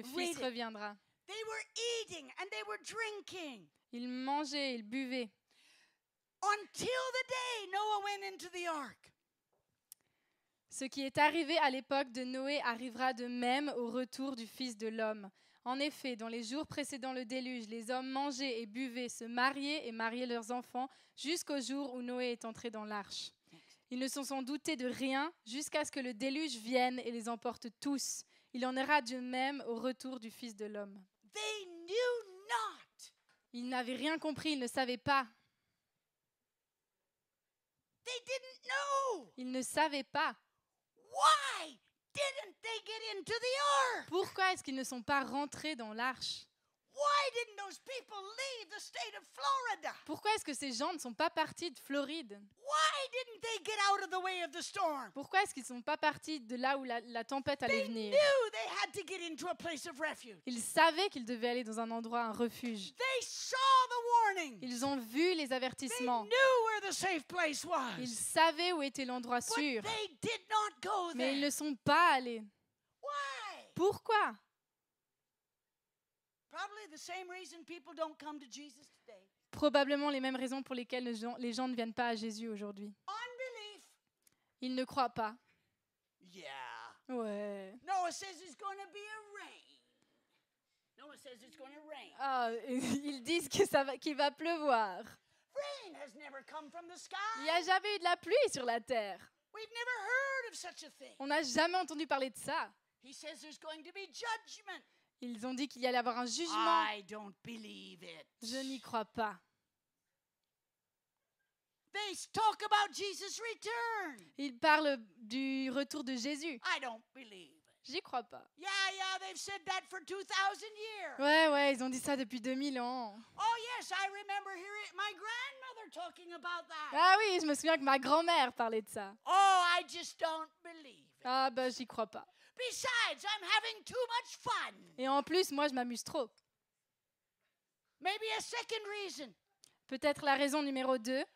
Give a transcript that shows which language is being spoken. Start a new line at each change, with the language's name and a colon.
English: Read
French: Fils
English: it.
French: reviendra.
English: They were eating and they were drinking
French: Ils mangeaient, ils buvaient,
English: until the day Noah went into the ark.
French: Ce qui est arrivé à l'époque de Noé arrivera de même au retour du Fils de l'homme. En effet, dans les jours précédant le déluge, les hommes mangeaient et buvaient, se mariaient et mariaient leurs enfants, jusqu'au jour où Noé est entré dans l'arche. Ils ne se sont doutés de rien jusqu'à ce que le déluge vienne et les emporte tous. Il en ira de même au retour du Fils de l'homme.
English: They knew not.
French: Ils n'avaient rien compris, ils ne savaient pas.
English: They didn't know.
French: Ils ne savaient pas.
English: Why didn't they get into the ark?
French: Pourquoi est-ce qu'ils ne sont pas rentrés dans l'arche?
English: Why didn't those people leave the state of Florida?
French: Pourquoi est-ce que ces gens ne sont pas partis de Floride?
English: Why didn't they get out of the way of the storm?
French: Pourquoi est-ce qu'ils ne sont pas partis de là où la tempête allait
English: They
French: venir?
English: knew they had to get into a place of refuge.
French: Ils savaient qu'ils devaient aller dans un endroit, un refuge.
English: They saw the warning.
French: Ils ont vu les
English: They
French: avertissements.
English: knew where the safe place
French: Ils
English: was.
French: savaient où était l'endroit
English: But
French: sûr.
English: they did not go
French: Mais ils
English: there.
French: ne sont pas allés.
English: Why?
French: Pourquoi?
English: Probably the same reason people don't come to Jesus today.
French: Probablement les mêmes raisons pour lesquelles les gens ne viennent pas à Jésus aujourd'hui.
English: Unbelief.
French: Ils ne croient pas.
English: Yeah.
French: Ouais.
English: Noah says it's going to be a rain. Noah says it's going to rain.
French: Ah, ils disent qu'il va pleuvoir.
English: Rain has never come from the
French: Il
English: sky.
French: n'y a jamais eu de la pluie sur la terre.
English: We've never heard of such a thing.
French: On n'a jamais entendu parler de ça.
English: He says there's going to be judgment.
French: Ils ont dit qu'il y allait avoir un jugement.
English: I don't believe it.
French: Je n'y crois pas.
English: They talk about Jesus' return.
French: Ils parlent du retour de Jésus.
English: I don't believe it.
French: J'y crois pas.
English: Yeah, they've said that for 2000 years.
French: Ouais, ils ont dit ça depuis 2000 ans.
English: Oh yes, I remember hearing my grandmother talking about that.
French: Ah oui, je me souviens que ma grand-mère parlait de ça.
English: Oh, I just don't believe it.
French: Ah bah j'y crois pas.
English: Besides, I'm having too much fun.
French: Et en plus, moi je m'amuse trop.
English: Maybe a second reason
French: Peut-être la raison numéro 2,